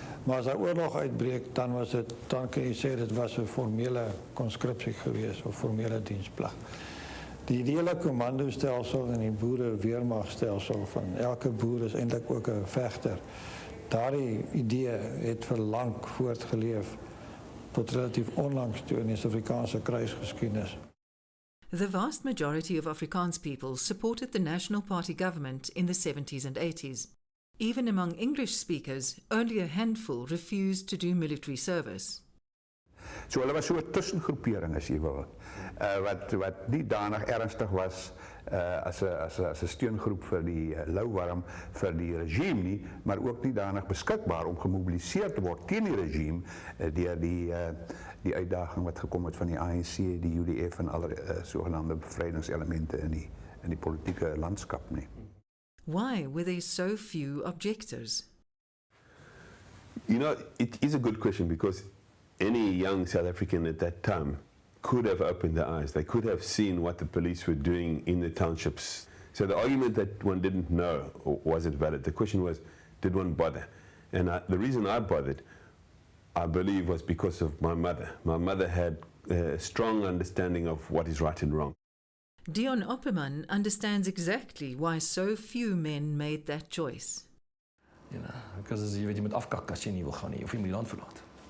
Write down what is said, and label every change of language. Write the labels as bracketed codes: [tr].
[af] Maar as 'n oorlog uitbreek, dan kan jy sê dit was 'n formele conscripsie geweest of formele dienstplig. Die hele commandostelsel en die boere-weermachtstelsel van elke boer is eintlik ook 'n vegter. Daardie idee het vir lank voortgeleef tot relatief onlangs toe in die Suid-Afrikaanse kruisgeskiedenis. [en] The vast majority of Afrikaans people supported the National Party government in the 70s and 80s. Even among English speakers, only a handful refused to do military service. [af] So hulle was so 'n tussengroepering as jy wil, wat nie danig ernstig was as 'n steungroep vir die louwarm vir die regime nie, maar ook nie danig beskikbaar om gemobiliseer te word teen die regime deur die uitdaging wat gekom het van die ANC, die UDF en alle sogenaamde bevrydingselemente in die politieke landskap nie. [en] Why were there so few objectors? You know, it is a good question because any young South African at that time could have opened their eyes. They could have seen what the police were doing in the townships. So the argument that one didn't know wasn't valid. The question was, did one bother? And the reason I bothered, I believe, was because of my mother. My mother had a strong understanding of what is right and wrong. Dion Opperman understands exactly why so few men made that choice. You know, because [af] jy moet afkak as jy nie wil gaan nie, of jy moet die land verlaat.